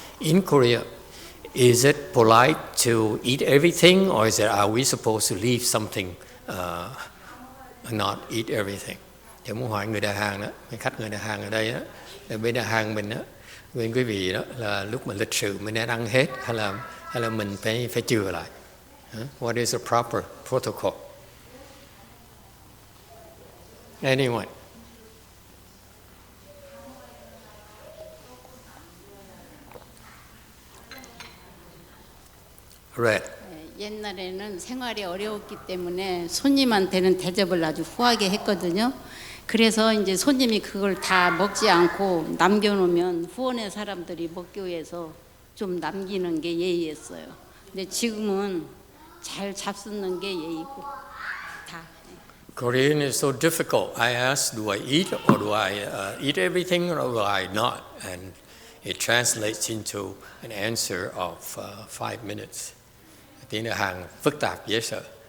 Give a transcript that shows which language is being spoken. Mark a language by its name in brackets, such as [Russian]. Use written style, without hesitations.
[English] In Korea, is it polite to eat everything, or is it, are we supposed to leave something, not eat everything? [Vietnamese] Thì muốn hỏi người Đà Hàn đó, mấy khách người Đà Hàn ở đây đó, bên Đà Hàn mình đó, bên quý vị đó là lúc mà lịch sự mình nên ăn hết hay là mình phải chừa lại? [English] What is the proper protocol? Anyway. Right. [Korean] 옛날에는 생활이 어려웠기 때문에 손님한테는 대접을 아주 후하게 했거든요. 그래서 이제 손님이 그걸 다 먹지 않고 남겨놓으면 후원의 사람들이 먹기 위해서 좀 남기는 게 예의였어요. 근데 지금은 잘 잡수는 게 예의고 다. [English] Korean is so difficult. I ask, do I eat or do I eat everything or do I not? And it translates into an answer of 5 minutes. [Vietnamese] Tiếng Hàn phức tạp dễ sợ.